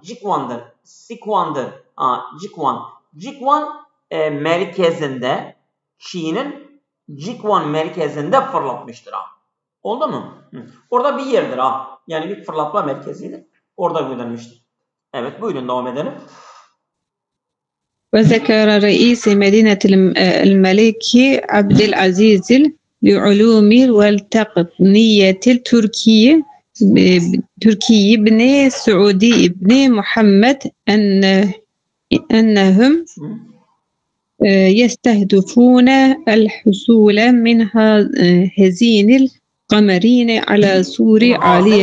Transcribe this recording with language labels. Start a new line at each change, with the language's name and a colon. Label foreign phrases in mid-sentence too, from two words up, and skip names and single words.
Turkish: Jikwan'dır. Sikwan'dır. Jikwan. Jikwan merkezinde Çin'in Jikwan merkezinde fırlatmıştır. Oldu mu? Orada bir yerdir. Yani bir fırlatma merkezidir. Orada göndermiştir. Evet, buyurun devam edelim.
Arabic: وذكر رئيس مدينة الملك عبد العزيز للعلوم والتقنية التركي بن سعودي بن محمد أنهم يستهدفون الحصول من هذين القمرين على صور عالية